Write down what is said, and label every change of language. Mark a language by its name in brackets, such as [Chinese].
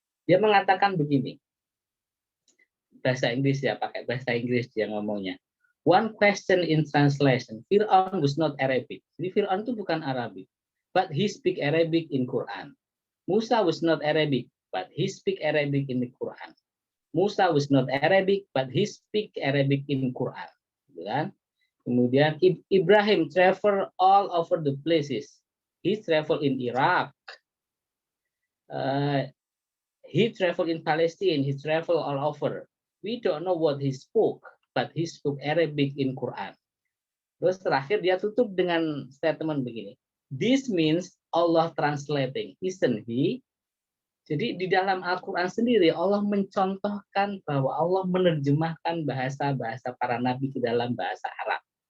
[Indonesian] Dia mengatakan begini, bahasa Inggris ya, pakai bahasa Inggris dia ngomongnya. [English] One question in translation, Fir'aun was not Arabic. [Indonesian] Jadi Fir'aun itu bukan [English] Arabic, but he speak Arabic in Quran. Musa was not Arabic, but he speak Arabic in the Quran. Musa was not Arabic, but he speak Arabic in Quran. [Indonesian] Kan? Kemudian [English] Ibrahim travel all over the places. He travel in Iraq. He travel in Palestine. He travel all over. We don't know what he spoke, but he spoke Arabic in Quran. [Indonesian] Terus terakhir dia tutup dengan statement begini. [English] This means Allah translating, isn't he? [Indonesian] Jadi di dalam Al-Quran sendiri Allah mencontohkan bahwa Allah menerjemahkan bahasa-bahasa para nabi ke dalam bahasa Arab.